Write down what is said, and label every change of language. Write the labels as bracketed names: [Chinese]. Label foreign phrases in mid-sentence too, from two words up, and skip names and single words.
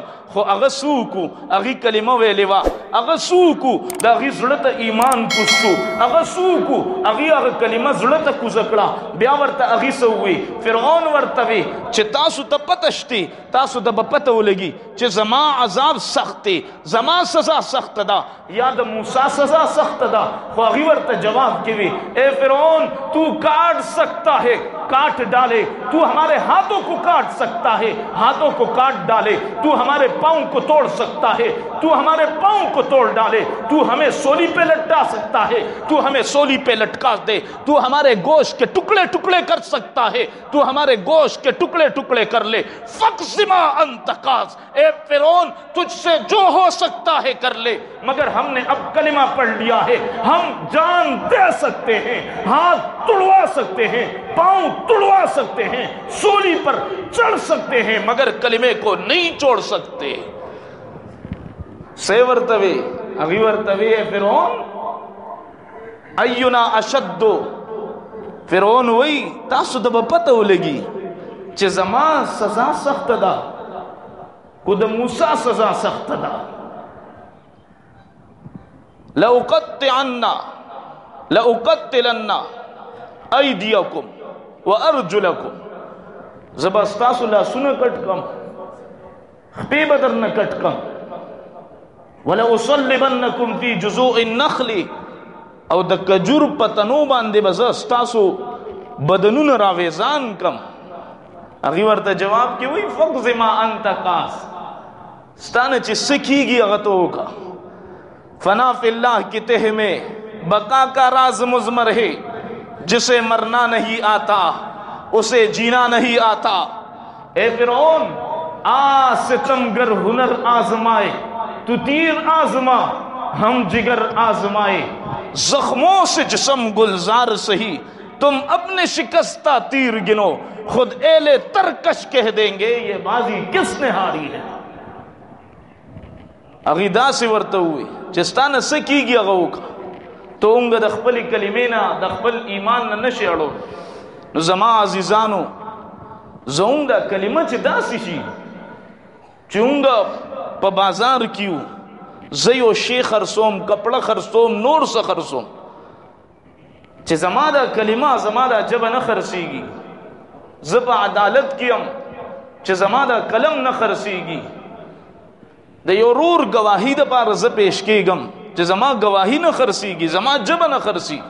[Pashto] خو هغه سوکو، هغې کلمه ویلې وه، هغه سوکو د هغې زړه ته ایمان کوز شو، هغه سوکو هغې هغه کلمه زړه ته کوزه کړه. بیا ورته هغې څه ووی؟ فرعون ورته وی چې تاسو ته پته شتې، تاسو ته به پته ولګي چې زما عذاب سخت دی، زما سزا سخته ده یا د موسی سزا سخته ده. خو هغې ورته جواب کې وی [Urdu] اے فرعون تو کاٹ سکتا ہے کاٹ ڈالے، تو ہمارے ہاتھوں کو کاٹ سکتا ہے ہاتھوں کو کاٹ ڈالے، تو ہمارے پاؤں کو توڑ سکتا ہے تو ہمارے پاؤں کو توڑ ڈالے، تو ہمیں سولی پہ لٹکا سکتا ہے تو ہمیں سولی پہ لٹکا دے، تو ہمارے گوشت کے ٹکڑے ٹکڑے کر سکتا ہے تو ہمارے گوشت کے ٹکڑے ٹکڑے کر لے. [Arabic] فقض ما انت قاض، [Urdu] اے فرعون تجھ سے جو ہو سکتا ہے کر لے، مگر ہم نے اب کلمہ پڑھ لیا ہے، ہم جان دے سکتے ہیں، ہاتھ توڑوا سکتے ہیں، پاؤں توڑوا سکتے ہیں، سولی پر چڑھ سکتے ہیں، مگر کلمے کو نہیں چھوڑ سکتے. [Pashto] سے ورتوی اگی ورتوی ہے فرعون اینا اشد، فرعون وی تاسو ته به پته ولګي چې زما سزا سخته ده خو د موسی سزا سخته ده. [Arabic] لأقتلن ایدیکم وارجلکم، [Pashto] زه به ستاسو لاسونه کټ کم، خپې به درنه کټ کم. [Arabic] ولأصلبنکم فی جذوع النخل، [Pashto] او د کجور په تنو باندې به زه ستاسو بدنونه راویزان کم. هغې ورته جواب کې وایي [Arabic] فقض ما انت قاض، [Pashto] ستانه چې څه کېږي هغه ته وکړه. [Urdu] فنا فی اللہ کی تہ میں بقا کا راز مضمر ہے، جسے مرنا نہیں آتا اسے جینا نہیں آتا. اے فرعون آ ستمگر ہنر آزمائے، تو تیر آزما ہم جگر آزمائے، زخموں سے جسم گلزار سہی تم اپنے شکستہ تیر گنو، خود ایل ترکش کہہ دیں گے یہ بازی کس نے ہاری ہے. [Pashto] هغې داسې ورته ووی چې ستا نه څه کېږي هغه وکړه، ته اونګه د خپلې کلمې نه د خپل ایمان نه نشې اړو. نو زما عزیزانو زه هم دا کلمه چې داسې شي چې اونګه په بازار کې یو، زه یو شی خرڅوم، کپړه خرڅوم، نور څه خرڅوم، چې زما دا کلمه زما دا ژبه نه خرڅېږي، زه په عدالت کې یم چې زما دا قلم نه خرڅېږي، د یو ورور گواهی دپاره زه پیش کېږم چې زما گواهی نه خرڅېږي، زما ژبه نه خرڅېږي.